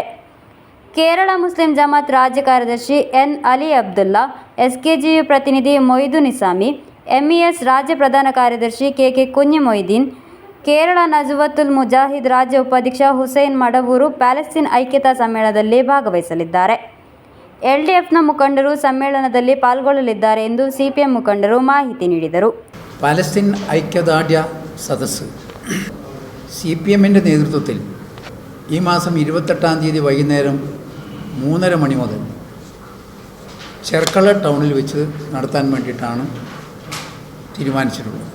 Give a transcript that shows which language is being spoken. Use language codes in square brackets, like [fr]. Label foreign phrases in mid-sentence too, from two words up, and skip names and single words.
[kn] ಕೇರಳ ಮುಸ್ಲಿಂ ಜಮಾತ್ ರಾಜ್ಯ ಕಾರ್ಯದರ್ಶಿ ಎನ್ ಅಲಿ ಅಬ್ದುಲ್ಲಾ, ಎಸ್ಕೆಜಿಯು ಪ್ರತಿನಿಧಿ ಮೊಯ್ದು ನಿಸಾಮಿ, ಎಂಇಎಸ್ ರಾಜ್ಯ ಪ್ರಧಾನ ಕಾರ್ಯದರ್ಶಿ ಕೆಕೆ ಕುഞ്ഞി ಮೊಯ್ದೀನ್, ಕೇರಳ ನಜುವತುಲ್ ಮುಜಾಹಿದ್ ರಾಜ್ಯ ಉಪಾಧ್ಯಕ್ಷ ಹುಸೇನ್ ಮಡವೂರು ಪ್ಯಾಲೆಸ್ತೀನ್ ಐಕ್ಯತಾ ಸಮ್ಮೇಳನದಲ್ಲಿ ಭಾಗವಹಿಸಲಿದ್ದಾರೆ. ಎಲ್ಡಿಎಫ್ನ ಮುಖಂಡರು ಸಮ್ಮೇಳನದಲ್ಲಿ ಪಾಲ್ಗೊಳ್ಳಲಿದ್ದಾರೆ ಎಂದು ಸಿಪಿಎಂ ಮುಖಂಡರು ಮಾಹಿತಿ ನೀಡಿದರು. [ml] പാലസ്തീൻ ഐക്യദാർഢ്യ സദസ്സ് CPM-ൻ്റെ നേതൃത്വത്തിൽ ഈ മാസം 28-ാം തീയതി വൈകുന്നേരം 3:30 മണി മുതൽ ചെർക്കള ടൗണിൽ വെച്ച് നടത്താൻ വേണ്ടിയിട്ടാണ് തീരുമാനിച്ചിട്ടുള്ളത്.